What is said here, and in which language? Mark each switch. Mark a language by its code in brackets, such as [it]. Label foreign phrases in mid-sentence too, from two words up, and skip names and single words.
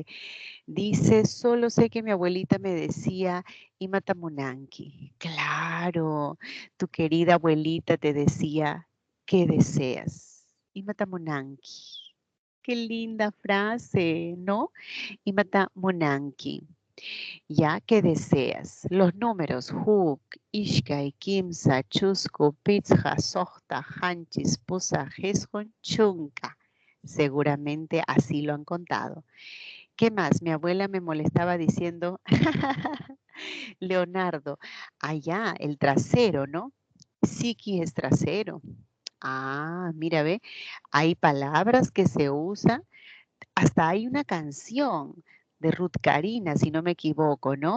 [es] Dice, solo sé que mi abuelita me decía, Imatamunanki. Claro, tu querida abuelita te decía, ¿qué deseas? Imatamunanki. Qué linda frase, ¿no? Imatamunanki. ¿Ya? ¿Qué deseas? Los números, [qu] Huk, Ishkai, Kimsa, Chusco, Pizja, Sohta, Hanchis, Pusa, Jesjon, Chunka. [es] Seguramente así lo han contado. ¿Qué más? Mi abuela me molestaba diciendo, Leonardo, allá, el trasero, ¿no? Siki es trasero. Ah, mira, ve, hay palabras que se usan, hasta hay una canción de Ruth Karina, si no me equivoco, ¿no?